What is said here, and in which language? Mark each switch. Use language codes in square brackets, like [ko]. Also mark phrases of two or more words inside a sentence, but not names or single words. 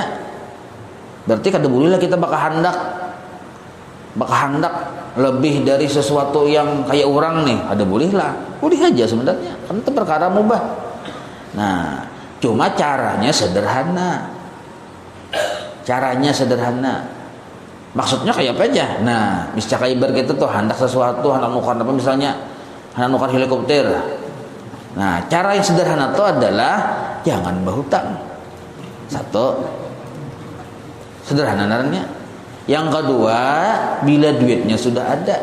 [bjn] Berarti kada bolehlah kita bakal hendak lebih dari sesuatu yang kayak orang nih. Ada bolehlah, boleh aja sebenarnya. [id] Kan itu perkara mubah. Nah, cuma caranya sederhana. Caranya sederhana. Maksudnya kayak apa aja? [bjn] Nah, misalnya ibarat kita tuh hendak sesuatu, hendak nukar apa misalnya, hendak nukar helikopter. [id] Nah, cara yang sederhana itu adalah jangan berhutang. Satu, sederhana naranya. Yang kedua, bila duitnya sudah ada.